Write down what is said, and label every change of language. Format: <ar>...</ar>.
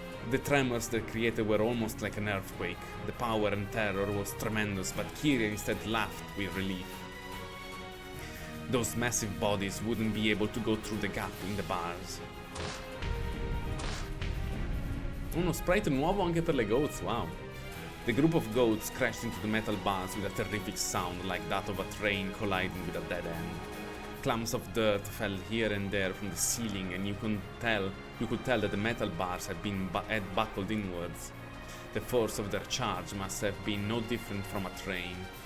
<en>The tremors they created were almost like an earthquake. The power and terror was tremendous, but Kiria instead laughed with relief. Those massive bodies wouldn't be able to go through the gap in the bars.</en> <it>Uno sprite nuovo anche per le goats, wow.</it> <en>The group of goats crashed into the metal bars with a terrific sound like that of a train colliding with a dead end. Clumps of dirt fell here and there from the ceiling, and you could tell that the metal bars had buckled inwards. The force of their charge must have been no different from a train.</en>